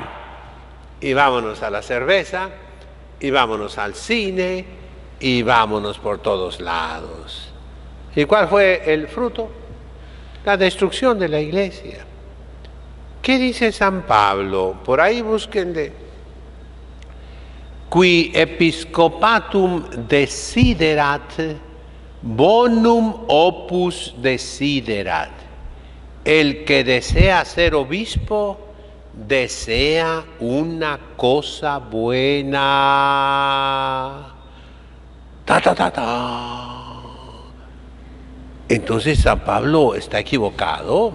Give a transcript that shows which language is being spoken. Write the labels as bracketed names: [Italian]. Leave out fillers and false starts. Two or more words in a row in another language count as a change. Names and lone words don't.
[Spanish] Y vámonos a la cerveza, y vámonos al cine, y vámonos por todos lados. ¿Y cuál fue el fruto? La destrucción de la iglesia. ¿Qué dice San Pablo? Por ahí búsquenle. [Latin] Qui episcopatum desiderat, bonum opus desiderat. [Spanish] El que desea ser obispo, desea una cosa buena. Ta, ta, ta, ta. Entonces San Pablo está equivocado.